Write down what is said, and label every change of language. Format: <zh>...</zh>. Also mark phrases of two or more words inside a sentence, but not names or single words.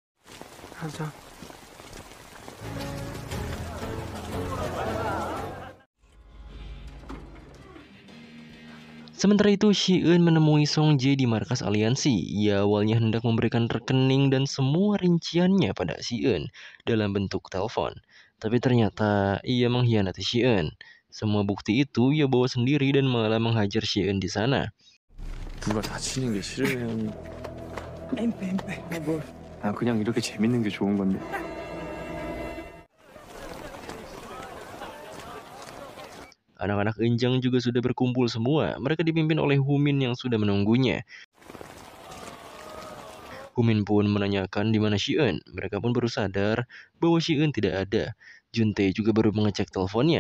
<id>Sementara itu, Shi-eun menemui Song Jae di markas aliansi. Ia awalnya hendak memberikan rekening dan semua rinciannya pada Shi-eun dalam bentuk telepon. Tapi ternyata ia mengkhianati Shi-eun. Semua bukti itu ia bawa sendiri dan malah menghajar Shi-eun di sana.</id> <ko>누가 다치는 게 싫으면 난 그냥 이렇게 재밌는 게 좋은 건데.</ko> <id>Anak-anak Eunjang juga sudah berkumpul semua. Mereka dipimpin oleh Humin yang sudah menunggunya. Humin pun menanyakan di mana Shi-eun. Mereka pun baru sadar bahwa Shi-eun tidak ada. Juntae juga baru mengecek teleponnya.</id>